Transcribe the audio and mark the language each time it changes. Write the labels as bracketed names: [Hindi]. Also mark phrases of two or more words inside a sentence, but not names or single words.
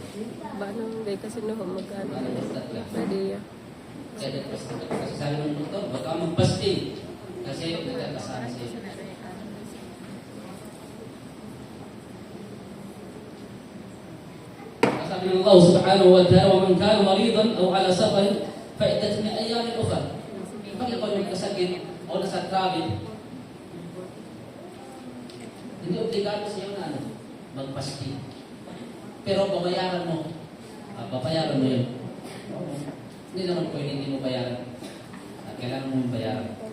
[Filipino] Ba nang gay kasi no, mag-ano. Paano murtad ka? Pwede yan. Kaya nagpasting ka. Kasi sabi ng doktor, huwag kang magpasting kasi nagkakasama sa'yo. Sabi ng [Arabic] الله سبحانه وتعالى, وَمَنْ كَانَ مَرِيضًا أَوْ عَلَى سَفَرٍ فَعِدَّةٌ مِنْ أَيَّامٍ أُخَرَ. [Filipino] Pag ikaw yung kasakit o nasa travel, hindi obligado sa iyo na magpasti. Pero babayaran mo. Babayaran mo yun. Hindi naman pwede hindi mo bayaran. At kailangan mo bayaran.